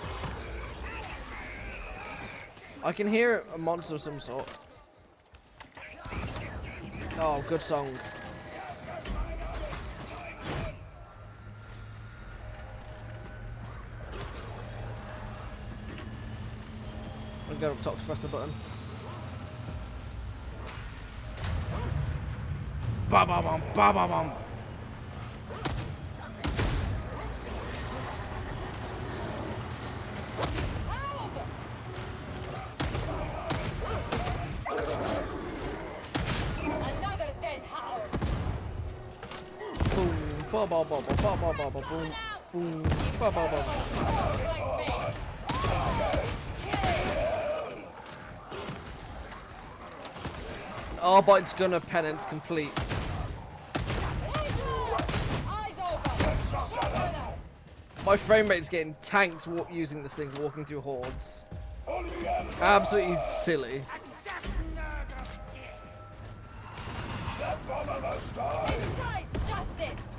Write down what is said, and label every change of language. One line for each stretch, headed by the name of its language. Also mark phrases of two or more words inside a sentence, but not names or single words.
English: I can hear a monster of some sort. Oh, good song. I'll go up top to press the button. Ba ba bum, ba ba bum. Another dead hound. Boom, ba ba ba ba ba ba ba ba boom, boom, ba ba ba. Lakesmith. Arbite's Gunner penance complete. Eyes open. Shotgunner. My frame rate's getting tanked using this thing, walking through hordes. Absolutely silly. Price justice.